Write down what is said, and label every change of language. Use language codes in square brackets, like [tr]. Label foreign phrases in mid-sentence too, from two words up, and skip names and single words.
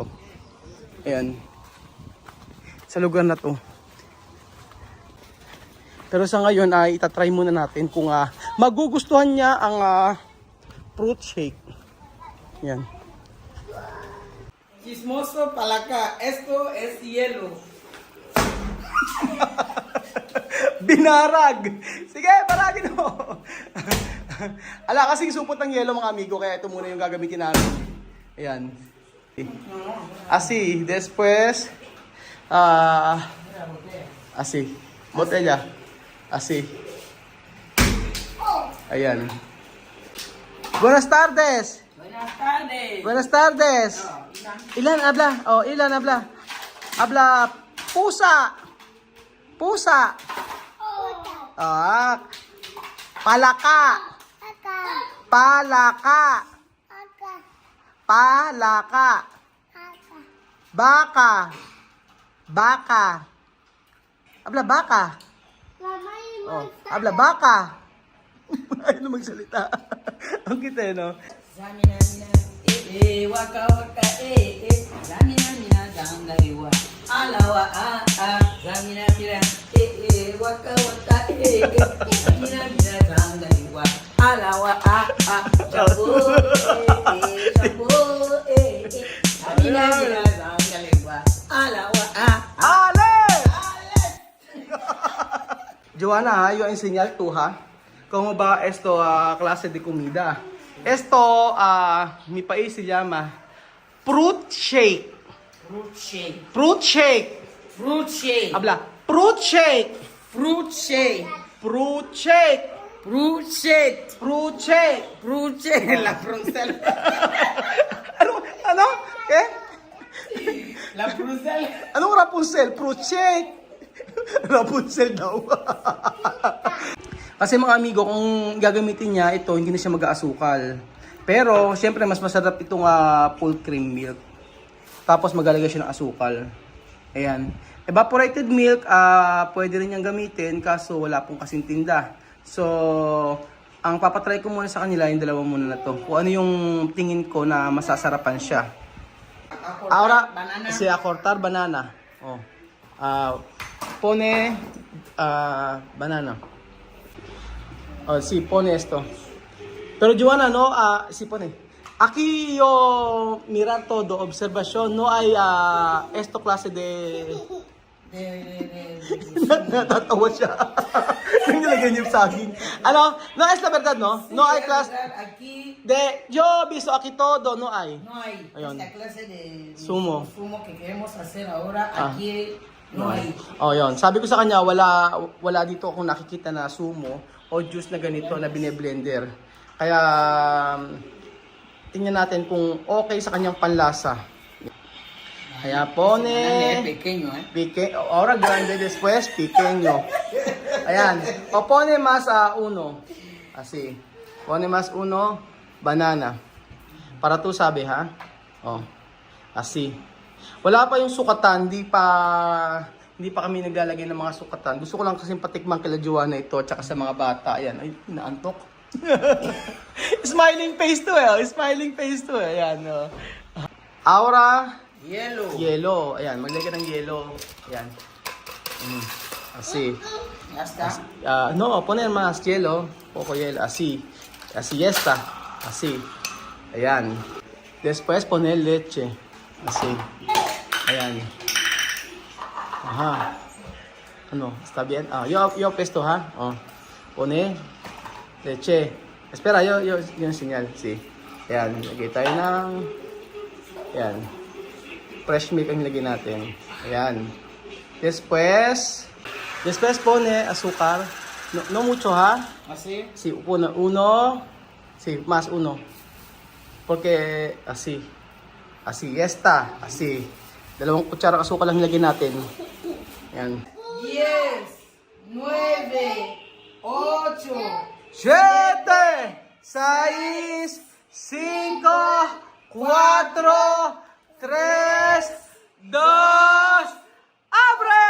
[tl] Oh. Ayan. Sa lugar na to. Pero sa ngayon ay itatry muna natin kung magugustuhan niya ang [en] fruit shake. [tl] Ayan. Chismoso palaka. [es] Esto es hielo. [tl] Binarag! Sige, baragin mo! Ala, kasing supot ng yelo mga amigo, kaya ito muna yung gagamitin namin. Ayan. [es] Así, después, así, botella, así. Ayan. Buenas tardes! Buenas tardes. Buenas tardes! Ilan habla? Oh, ilan habla? Habla, [tl] pusa! Pusa! Palaka! Palaka! Palaka! Baka! Baka! Habla baka! Oh, habla baka! Ayaw na magsalita. Ang kita no? Zamina mina, waka waka, zamina mina, dangaiwa. Alawa, zamina mina, waka waka, zamina mina, dangaiwa. Alawa, shabu, shabu, zamina mina, dangaiwa. Alawa, Ale! [es] Joanna, yo enseñar tú, ha? ¿Cómo va esto clase de comida? Esto, mi país se llama [en] fruit shake. fruit shake. Fruit shake. Fruit shake. Habla. Fruit shake. Fruit shake. Fruit shake. Fruit shake. Fruit shake. Fruit shake. La Brussels. [tl] Ano? Eh? La Brussels. Anong Rapunzel? Fruit shake. Rapunzel daw. Kasi mga amigo, kung gagamitin niya ito, hindi na siya mag-aasukal. Pero, syempre, mas masarap itong [en] full cream milk. [tl] Tapos, maglalagay siya ng asukal. Ayan. [en] Evaporated milk, [tl] pwede rin niyang gamitin, kaso wala pong kasing tinda. So, ang papatry ko muna sa kanila, yung dalawa muna na to. Kung ano yung tingin ko na masasarapan siya. [es] Ahora, banana. si acortar banana. Oh. Pone banana. Oh, si pone esto. Pero Joanna, no, si pone. Aquí yo mirar todo, observación, no hay esto clase de... [tl] Natatawa siya. Yung nilagay niyo sa akin. Ano? [es] No es la verdad, no? No hay clase... Aquí De, yo visto aquí todo, no hay. no hay [tl] Ayun. [es] esta clase de Sumo. sumo que queremos hacer ahora. Aquí no hay. [tl] Oh, yon. Sabi ko sa kanya, wala dito akong nakikita na sumo o juice na ganito na bine-blender. Kaya, tingnan natin kung okay sa kanyang panlasa. [es] Kaya pone, Pequeño, ahora grande después, pequeño. Ayan. O pone más uno. Así. Pone más uno, banana. Para tu sabi, ha? Oh. Así. [tl] Wala pa yung sukatan, hindi pa kami naglalagay ng mga sukatan. Gusto ko lang kasi patikman kila Joanna ito at saka sa mga bata. Ayan, ay, naantok. [en] Smiling face to eh. Smiling face to eh. Ayan. Oh. Aura, Yellow. yellow. [tl] Ayan, maglagay ng yellow. Ayan. [es] Así. Ya está. No, poner más hielo. Poco hielo. Así. Así está. Así. Ayan. Después poner leche. Así. Ayan. Ajá. Ano, está bien? Yo pesto, ha? Oh. Pone leche. Espera, yo yung señal. Sí. [tl] Ayan, lagay tayo ng... Ayan. [en] Fresh milk [tl] ang lagay natin. Ayan. [es] Después pone azúcar. No mucho, ha? Así. Sí, uno. Sí, más uno. Porque así. Así, esta. Así. [tl] 2 kutsara asukal lang nilagay natin. Ayan. [es] 10, 9, 8, 7, 6, 5, 4, 3, 2, abre!